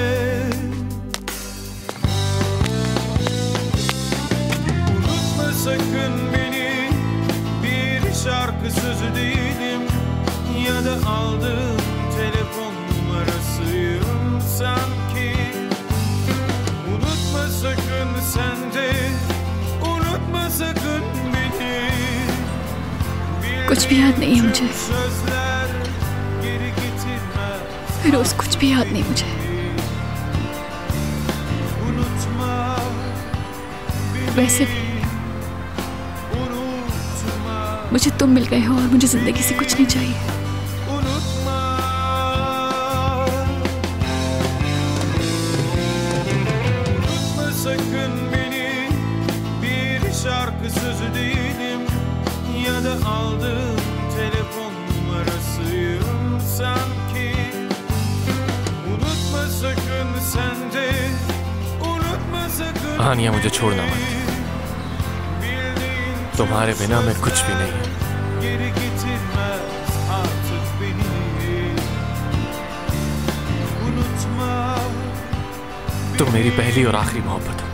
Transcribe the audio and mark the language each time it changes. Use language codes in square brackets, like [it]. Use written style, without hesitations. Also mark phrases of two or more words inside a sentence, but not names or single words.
[tr] Unutma sakın beni, bir şarkı sözü değilim ya da aldığım telefon numarasıyım sanki. Unutma sakın sen de, unutma sakın beni. [hi] कुछ भी याद नहीं है मुझे [tr] Sözler geri getirmez. [hi] फिरोज, कुछ भी याद नहीं मुझे। [tr] Unutma beni, [hi] वैसे [tr] unutma, [hi] मुझे तुम मिल गए हो और मुझे जिंदगी से कुछ नहीं चाहिए। [tr] unutma. Unutma sakın beni, bir şarkı sözü değilim ya da aldığım telefon numarasıyım sanki. Unutma sakın sen de, unutma sakın [hi] हानिया, मुझे छोड़ना मत, [tr] bildiğin [hi] तुम्हारे बिना मैं कुछ भी नहीं हूँ। [tr] geri getirmez artık beni. Unutma, [hi] तुम मेरी पहली और आखिरी मोहब्बत हो।